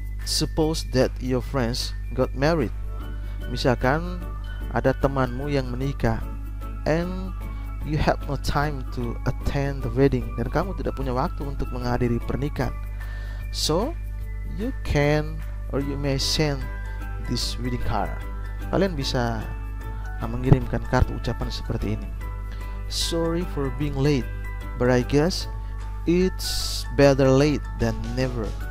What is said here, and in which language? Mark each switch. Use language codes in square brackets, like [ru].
[en] Suppose that your friends got married. [id] Misalkan ada temanmu yang menikah, [en] and you have no time to attend the wedding, [id] dan kamu tidak punya waktu untuk menghadiri pernikahan. [en] So you can or you may send this wedding card. [id] Kalian bisa mengirimkan kartu ucapan seperti ini. [en] Sorry for being late, but I guess it's better late than never.